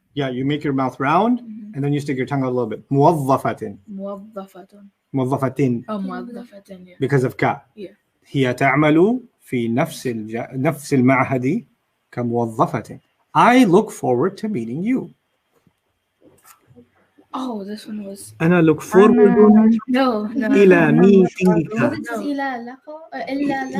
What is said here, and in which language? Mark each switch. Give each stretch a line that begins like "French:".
English: Yeah, you make your mouth round and then you stick your tongue out a little bit.
Arabic: موظفة. موظفة موظفة. أو موظفة
English: yeah. Because of ka. Yeah.
Arabic: هي تعمل في نفس المعهد كموظفة.
English: I look forward to meeting you. Oh, this one was أنا look forward no.
Arabic: إلى meetingك.
English: This is
Arabic: إلى لقاء إلا لقاء